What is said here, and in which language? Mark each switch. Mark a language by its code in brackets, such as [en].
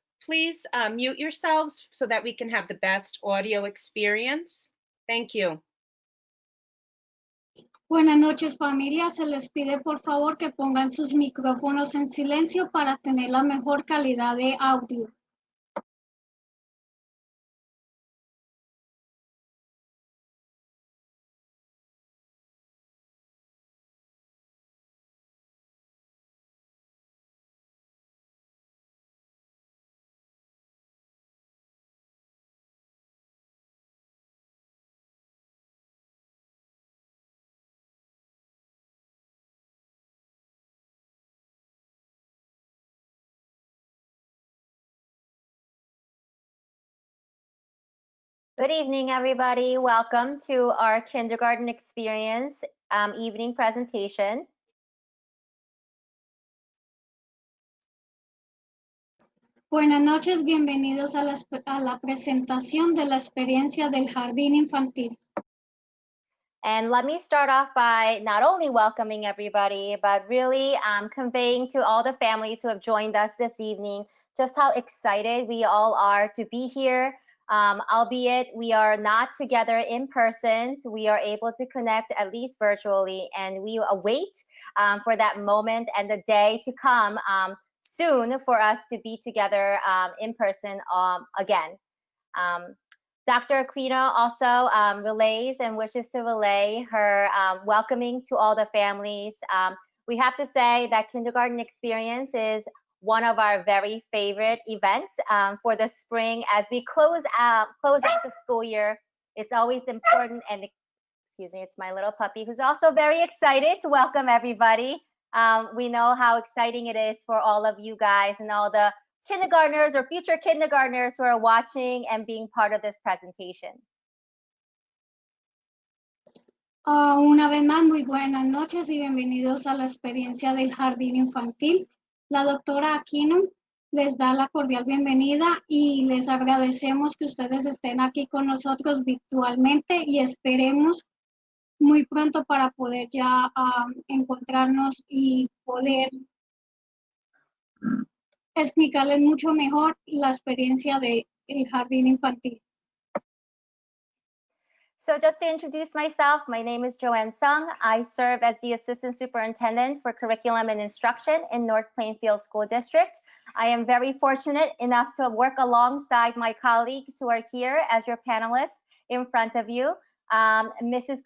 [en] Please mute yourselves so that we can have the best audio experience. Thank you. [es] Buenas noches, familia. Se les pide por favor que pongan sus micrófonos en silencio para tener la mejor calidad de audio. [en] Good evening, everybody. Welcome to our kindergarten experience evening presentation. [es] Buenas noches, bienvenidos a la presentación de la experiencia del jardín infantil. [en] And let me start off by not only welcoming everybody, but really conveying to all the families who have joined us this evening just how excited we all are to be here. Albeit we are not together in person, so we are able to connect at least virtually, and we await for that moment and the day to come soon for us to be together in person again. Dr. Aquino also relays and wishes to relay her welcoming to all the families. We have to say that Kindergarten Experience is one of our very favorite events for the spring as we close out the school year. It's always important, and excuse me, it's my little puppy who's also very excited to welcome everybody. We know how exciting it is for all of you guys and all the kindergartners or future kindergartners who are watching and being part of this presentation. [es] Una vez más, muy buenas noches y bienvenidos a la experiencia del jardín infantil. La doctora Aquino les da la cordial bienvenida y les agradecemos que ustedes estén aquí con nosotros virtualmente y esperemos muy pronto para poder ya encontrarnos y poder explicarles mucho mejor la experiencia del jardín infantil. [en] So just to introduce myself, my name is Joanne Sung. I serve as the Assistant Superintendent for Curriculum and Instruction in North Plainfield School District. I am very fortunate enough to work alongside my colleagues who are here as your panelists in front of you. Mrs.